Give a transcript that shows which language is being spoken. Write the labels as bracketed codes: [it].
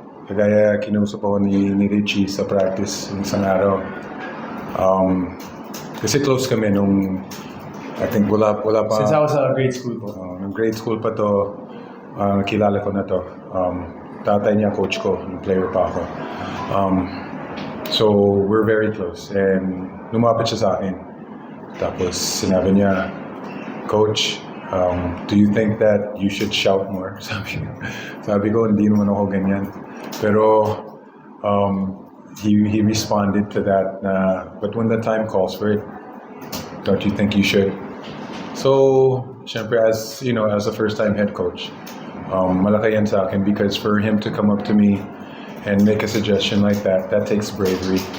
[tl] Kagaya kinusap ako ni Richie sa practice ng isang araw. Kasi close kami nung [en] I think [tl] wala pa. [en] Since I was grade school po. [tl] Nung grade school pa to, kilala ko na to. Tatay niya coach ko, nung player pa ako. [en] So we're very close and [tl] lumapit siya sa akin. Tapos sinabi niya, [en] Coach, do you think that you should shout more? [tl] Sabi ko, hindi naman ako ganyan. Pero [en] he responded to that, but when the time calls for it, don't you think you should? So, syempre, as a first-time head coach, [tl] malaki yan sa akin [en] because for him to come up to me and make a suggestion like that takes bravery.